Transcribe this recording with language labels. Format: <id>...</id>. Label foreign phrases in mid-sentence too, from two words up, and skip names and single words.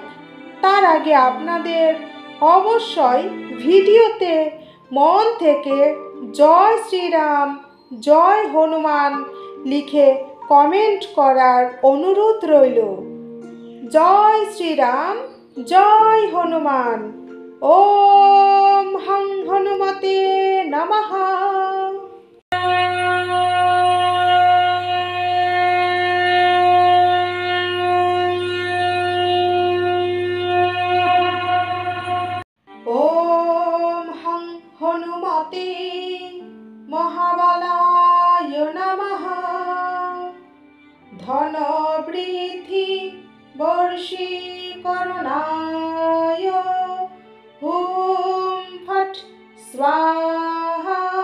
<bn>তার আগে আপনাদের অবশ্যই ভিডিওতে মন থেকে জয় শ্রীরাম, জয় হনুমান লিখে কমেন্ট করার অনুরোধ রইল। জয় শ্রীরাম, জয় হনুমান।</bn> <sa>ওম হং হনুমতে নমঃ। ওম হং হনুমতে মহাবলায় নমঃ। ধন বৃদ্ধি বর্ষীকরণায় হুম ফট স্বাহা।</sa>